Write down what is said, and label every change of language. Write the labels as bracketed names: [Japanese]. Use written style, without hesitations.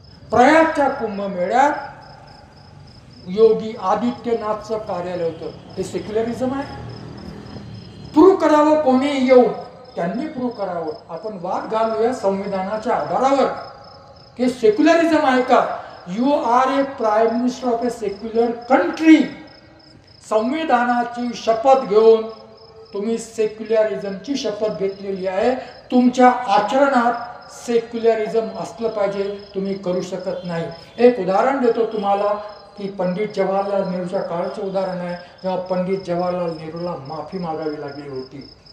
[Marathi] प्रयागच्या कुंभमेळ्यात योगी आदित्यनाथचं कार्यालय होतं. हे सेक्युलरिझम आहे? प्रूव्ह करावं कोणी येऊन, त्यांनी प्रूव्ह करावं. आपण वाद घालूया संविधानाच्या आधारावर की सेक्युलरिझम आहे का? [English] You are a prime minister of a secular country. [Marathi] संविधानाची शपथ घेऊन तुम्ही सेक्युलरिझमची शपथ घेतलेली आहे. तुमच्या आचरणात सेक्युलरिझम असलं पाहिजे. तुम्ही करू शकत नाही. एक उदाहरण देतो तुम्हाला की पंडित जवाहरलाल नेहरूच्या काळाचे उदाहरण आहे, जेव्हा पंडित जवाहरलाल नेहरूला माफी मागावी लागली होती.